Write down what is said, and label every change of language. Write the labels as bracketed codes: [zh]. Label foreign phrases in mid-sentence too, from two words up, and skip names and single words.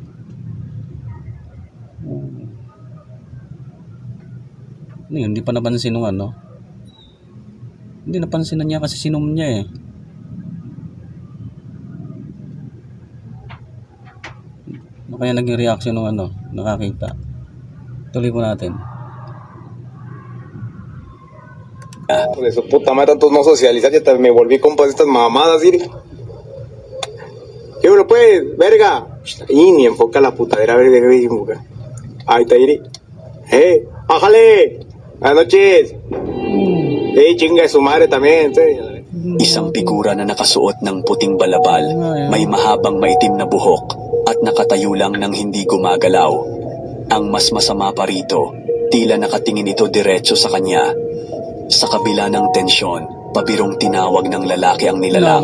[tl] Ano yun, hindi pa napansin nung ano. Hindi napansin na niya kasi sinom niya eh. Ano kaya naging reaction nung ano, nakakita. Tuloy po natin. [es] De su puta madre, tanto no socializar, ya hasta me volví compa de estas mamadas, ¿sí? ¿Qué bueno pues, verga? Y ni enfoca la putadera, a ver, deja de enfocar. Ahí está, Iri. ¡Bájale! Buenas noches. Chinga de su madre también, ¿sí? [tl] Isang figura na nakasuot ng puting balabal, may mahabang maitim na buhok at nakatayo lang nang hindi gumagalaw. Ang mas masama pa rito, tila nakatingin ito diretso sa kanya. Sa kabila ng tensyon, pabirong tinawag ng lalaki ang nilalang.